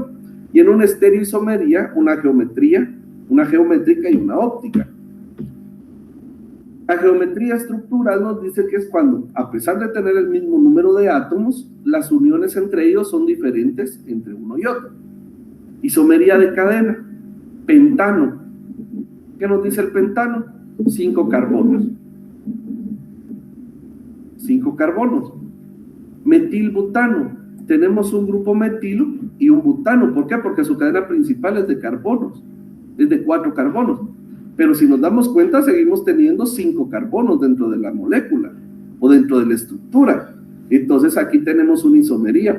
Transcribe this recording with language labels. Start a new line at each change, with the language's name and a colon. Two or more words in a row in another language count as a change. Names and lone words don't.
Spanish: Y en una estereoisomería, una geométrica y una óptica. La geometría estructural nos dice que es cuando, a pesar de tener el mismo número de átomos, las uniones entre ellos son diferentes entre uno y otro. Isomería de cadena, pentano. ¿Qué nos dice el pentano? 5 carbonos. 5 carbonos. Metilbutano. Tenemos un grupo metilo y un butano. ¿Por qué? Porque su cadena principal es de carbonos. Es de 4 carbonos. Pero si nos damos cuenta, seguimos teniendo 5 carbonos dentro de la molécula o dentro de la estructura. Entonces aquí tenemos una isomería.